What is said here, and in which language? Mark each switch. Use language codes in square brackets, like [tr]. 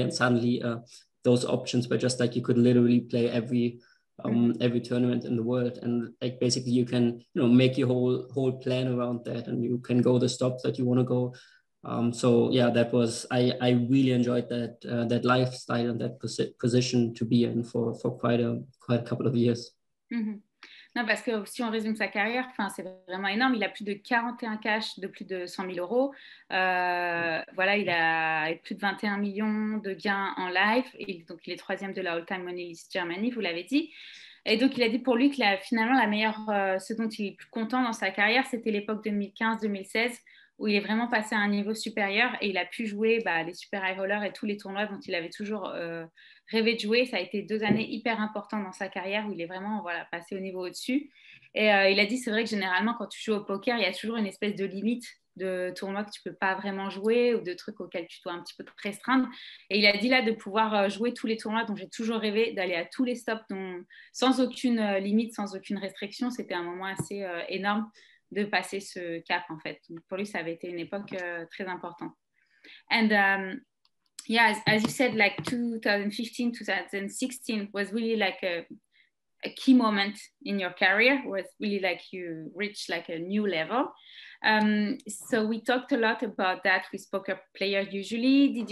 [en] And suddenly those options were just like, you could literally play every tournament in the world. And like, basically you can, make your whole plan around that, and you can go the stops that you want to go. So yeah, that was, I really enjoyed that lifestyle and that position to be in for quite a couple of years. Mm-hmm. [fr] Non, parce que si on résume sa carrière, c'est vraiment énorme. Il a plus de 41 cash de plus de 100 000 euros. Voilà, il a plus de 21 millions de gains en live. Donc, il est troisième de la All-Time Money List Germany, vous l'avez dit. Et donc, il a dit pour lui que finalement, la meilleure, ce dont il est plus content dans sa carrière, c'était l'époque 2015-2016, où il est vraiment passé à un niveau supérieur et il a pu jouer les Super High Rollers et tous les tournois dont il avait toujours rêvé de jouer. Ça a été 2 années hyper importantes dans sa carrière où il est vraiment passé au niveau au-dessus. Et il a dit, c'est vrai que généralement, quand tu joues au poker, il y a toujours une espèce de limite de tournois que tu ne peux pas vraiment jouer ou de trucs auxquels tu dois un petit peu te restreindre. Et il a dit là de pouvoir jouer tous les tournois dont j'ai toujours rêvé, d'aller à tous les stops sans aucune limite, sans aucune restriction. C'était un moment assez énorme de passer ce cap, en fait. Donc, pour lui, ça avait été une époque très importante. [en] And yeah, as you said, like 2015, 2016 was really like a key moment in your career, was really like you reached like a new level. So we talked a lot about that with poker players usually.